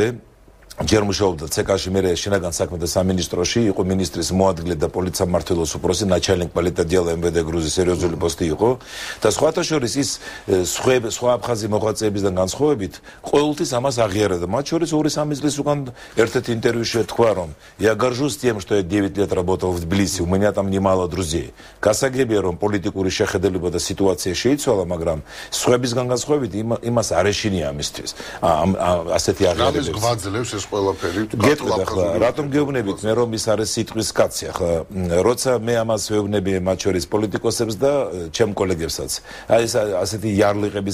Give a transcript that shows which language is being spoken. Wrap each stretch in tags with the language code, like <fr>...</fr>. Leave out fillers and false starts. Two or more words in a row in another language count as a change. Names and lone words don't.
<ka>ჯერ მუშაობდა ცეკაში, მერე შინაგან საქმეთა სამინისტროში, იყო მინისტრის მოადგილე და პოლიციამმართველობის უფროსი,</ka> <ru>начальник политотдела МВД Грузии,</ru> <ka>სერიოზული პოსტი იყო და სხვათა შორის ის სხვა აფხაზი მოღვაწეებისგან განსხვავებით ყოველთვის ამას აღიარებდა. მათ შორის 2-3 წლის უკან ერთ-ერთი ინტერვიუში თქვა რომ</ka> <ru>я горжусь тем, что я 9 лет работал в Тбилиси, у меня там немало друзей.</ru> <ka>გასაგებია რომ პოლიტიკური შეხედულება და სიტუაცია შეიცვალა, მაგრამ სხვებისგან განსხვავებით იმას არ ეშინია ამისთვის. ასეთი აღიარებები ყველაფერი გეტყვით ახლა რატომ გეუბნებით მე რომ ის არის სიტყვის კაცი ახლა როცა მე ამას ვეუბნები მათ შორის პოლიტიკოსებს და ჩემ კოლეგებსაც აი ეს ასეთი იარლიყების</ka>